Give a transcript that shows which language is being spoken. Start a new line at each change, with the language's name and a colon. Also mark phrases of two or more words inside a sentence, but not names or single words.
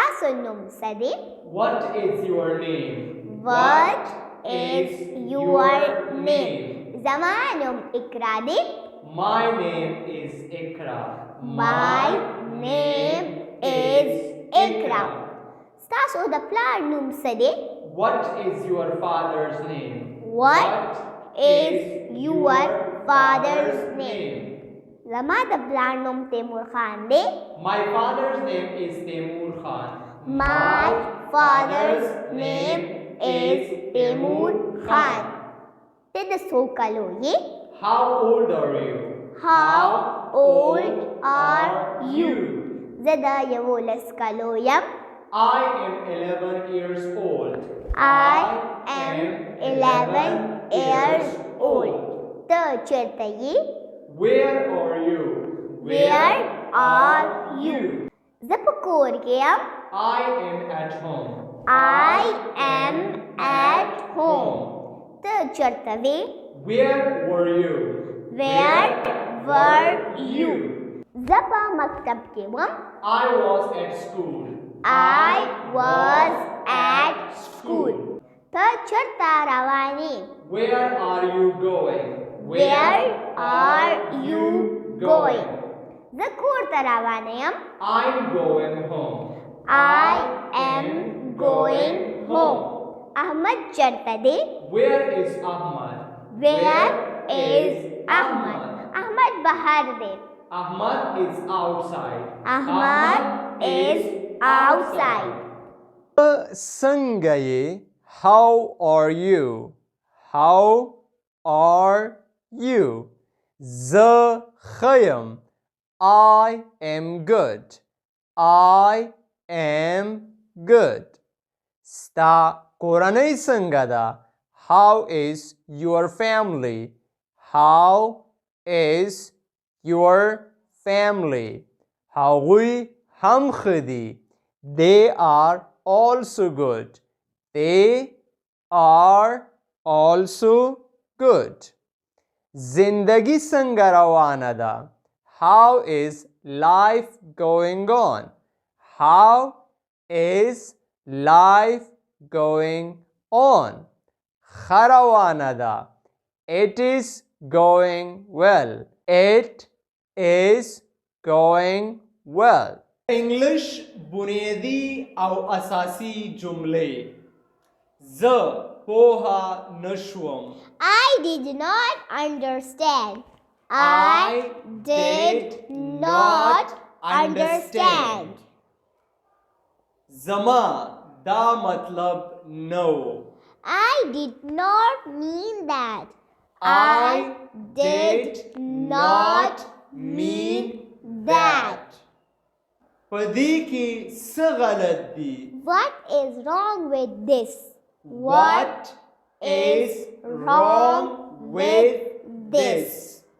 Pashto: ستاسو نوم څه دی؟
English: What is your name? What is your name?
Pashto: زما نوم اقرا دی.
English: My name is Ikra. My name is Ikra.
Pashto: ستاسو د پلار نوم څه دی؟
English: What is your father's name? What is your father's name?
Pashto: زما د پلار نوم تیمور خان دی.
English: My father's name is Taimur Khan. My father's name is Taimur Khan.
Pashto: ته د څو کالو یې؟
English: How old are you? How old are you?
Pashto: زه د 11 کالو یم.
English: I am 11 years old. I am 11 years old.
Pashto: ته چېرته یې؟
English: Where are you? Where are you?
Pashto: زه په کور کې یم.
English: I am at home. I am at home.
Pashto: ته چېرته وې؟
English: Where were you? Where were you?
Pashto: زه په مکتب کې وم.
English: I was at school. I was at school.
Pashto: ته چېرته روان یې؟
English: Where are you going? Where are you going?
Pashto: زه کور ته روانه یم.
English: I'm going home. I am going home.
Pashto: احمد چېرته دی؟
English: Where is Ahmad? Where is Ahmad?
Pashto: احمد بهر دی.
English: Ahmad is outside. Ahmad is outside.
Pashto: څنګه یې؟
English: How are you? How are you?
Pashto: زه ښه یم.
English: I am good. I am good.
Pashto: ستا کورنۍ څنګه ده؟
English: How is your family? How is your family?
Pashto: هغوی هم ښه دي.
English: They are also good. They are also good.
Pashto: زندگی څنګه روانه ده؟
English: How is life going on? How is life going on?
Pashto: ښه روانه ده.
English: It is going well. It is going well.
Pashto: انګلش بنیادی او اساسی جملې. زه پوهه نشوم.
English: I did not understand. I did not understand.
Pashto: زما دا مطلب نو.
English: I did not mean that. I did not mean that.
Pashto: په دې کې څه غلط دي؟
English: What is wrong with this? What is wrong with this?